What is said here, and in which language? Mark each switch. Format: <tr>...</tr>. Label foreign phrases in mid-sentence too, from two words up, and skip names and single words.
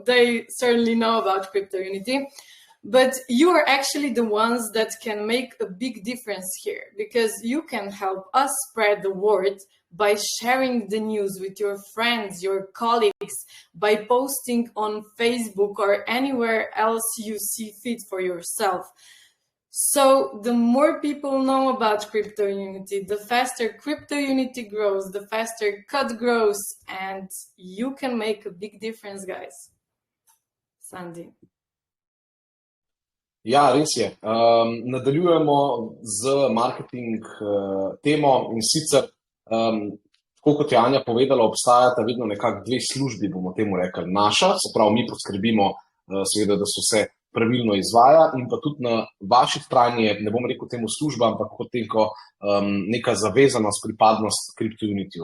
<en>They certainly know about CryptoUnity. But you are actually the ones that can make a big difference here, because you can help us spread the word by sharing the news with your friends, your colleagues, by posting on Facebook or anywhere else you see fit for yourself. So the more people know about CryptoUnity, the faster CryptoUnity grows, the faster CUT grows, and you can make a big difference, guys. Sandy.</en> <sl>Ja, res je. Nadaljujemo z marketing temo in sicer, tako kot je Anja povedala, obstajata vedno nekako dve službi, bomo temu rekli. Naša, se pravi, mi poskrbimo, seveda, da se vse pravilno izvaja, in pa tudi na vaši strani je, ne bom rekel temu služba, ampak kot neka zavezanost, pripadnost CryptoUnityju.</sl>